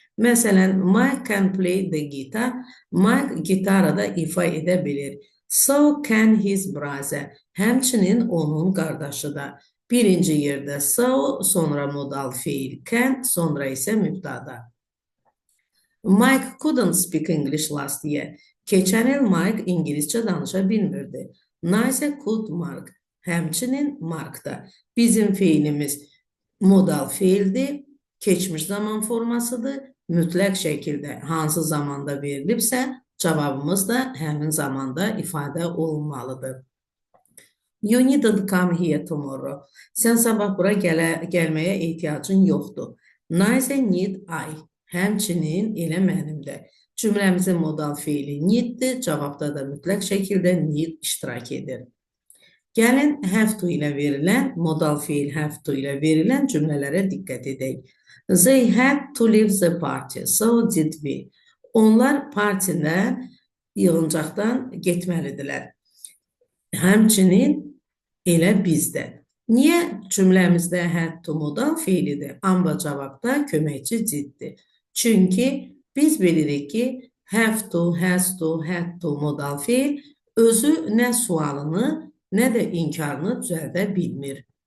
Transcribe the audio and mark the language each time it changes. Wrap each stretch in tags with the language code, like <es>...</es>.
<az>Məsələn,</az> <en>Mike can play the guitar.</en> <az>Mike gitarada ifa edə bilir.</az> <en>So can his brother.</en> <az>Həmçinin onun qardaşı da. Birinci yerdə so, sonra modal feil can, sonra isə mübtada.</az> <en>Mike couldn't speak English last year.</en> <az>Keçən il Mike İngiliscə danışa bilmirdi.</az> <en>Nice could Mark.</en> <az>Həmçinin Markda. Bizim feilimiz modal feildir, keçmiş zaman formasıdır. Mütləq şəkildə hansı zamanda verilibsə, cavabımız da həmin zamanda ifadə olunmalıdır.</az> <en>You needn't come here tomorrow.</en> <az>Sən sabah bura gəlməyə ehtiyacın yoxdur.</az> <en>Nice need I.</en> <az>Həmçinin elə mənimdə. Cümləmizin modal fiili needdir. Cavabda da mütləq şəkildə need iştirak edir. Gəlin have to ilə verilən, modal fiil have to ilə verilən cümlələrə diqqət edək.</az> <en>They had to leave the party, so did we.</en> <az>Onlar partidə yığıncaqdan getməlidirlər. Həmçinin elə bizdə. Niyə cümləmizdə had to modal fiilidir, amma cavabda köməkçi diddir. Çünki biz bilirik ki, have to, has to, had to modal fiil özü nə sualını, nə də inkarını düzəldə bilmir.</az>